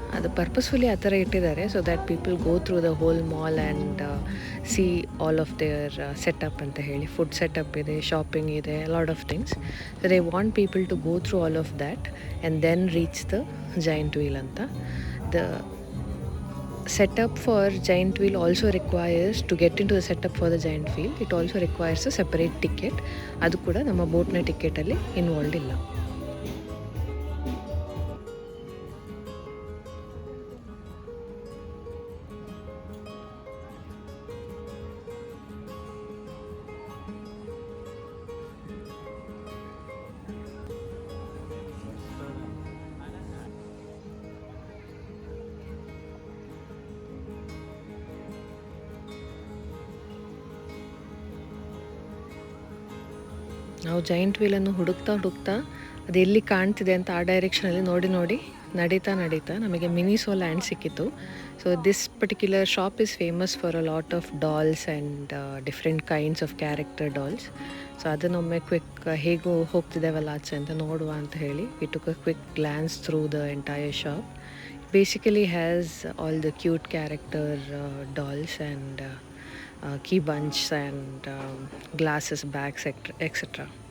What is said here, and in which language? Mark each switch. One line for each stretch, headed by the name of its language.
Kannada: ಅದು ಪರ್ಪಸ್ಫುಲಿ ಆ ಥರ ಇಟ್ಟಿದ್ದಾರೆ
English: so that people go through the whole mall and see all of their setup
Kannada: ಅಂತ ಹೇಳಿ. ಫುಡ್ ಸೆಟಪ್ ಇದೆ, ಶಾಪಿಂಗ್ ಇದೆ,
English: Lot of things. So they want people to go through all of that and then reach the giant wheel ಅಂತ. The setup for giant wheel also requires, to get into the setup for the giant wheel, it also requires a separate ticket.
Kannada: ಅದು ಕೂಡ ನಮ್ಮ ಬೋಟ್ನ ಟಿಕೆಟಲ್ಲಿ involve ಇಲ್ಲ. ನಾವು giant ವೀಲನ್ನು ಹುಡುಕ್ತಾ ಅದು ಎಲ್ಲಿ ಕಾಣ್ತಿದೆ ಅಂತ ಆ ಡೈರೆಕ್ಷನಲ್ಲಿ ನೋಡಿ ನಡೀತಾ ನಮಗೆ ಮಿನಿಸೋ ಲ್ಯಾಂಡ್ ಸಿಕ್ಕಿತ್ತು.
English: So this particular shop is famous for a lot of dolls and different kinds of character dolls.
Kannada: So ಅದನ್ನೊಮ್ಮೆ quick ಹೇಗೂ ಹೋಗ್ತಿದ್ದೇವಲ್ಲ ಆಚೆ ಅಂತ ನೋಡುವ ಅಂತ ಹೇಳಿ
English: We took a quick glance through the entire shop. Basically has all the cute character dolls and key bunch and glasses, bags, etc.